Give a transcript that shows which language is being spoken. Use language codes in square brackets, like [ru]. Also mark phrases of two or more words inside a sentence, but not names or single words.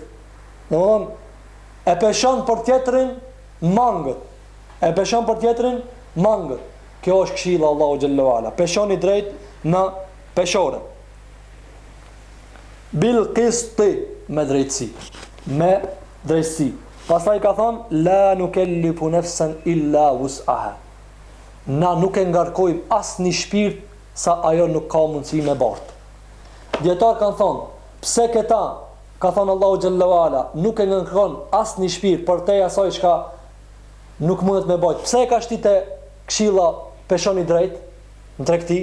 [sq] Domthon e peshon për tjetrin mangët. E peshon për tjetrin mangët. Kjo është këshilla [ar] الله جل وعلا. [sq] Peshoni drejt në peshore. [ar] بالقسط, [sq] me drejtësi. Me drejtësi. Pastaj ka thonë [ar] لا نكلف نفسا إلا وسعها. [sq] Na nuk e ngarkojmë asë një shpirt sa ajo nuk ka mundësi me bartë. Djetarë kanë thonë, pse këta, ka thonë [ar] الله جل وعلا, [sq] nuk e ngarkon asë një shpirt për te asaj çka nuk mundet me bajt. Pse e ka shtite këshilla peshoni drejt në tregti?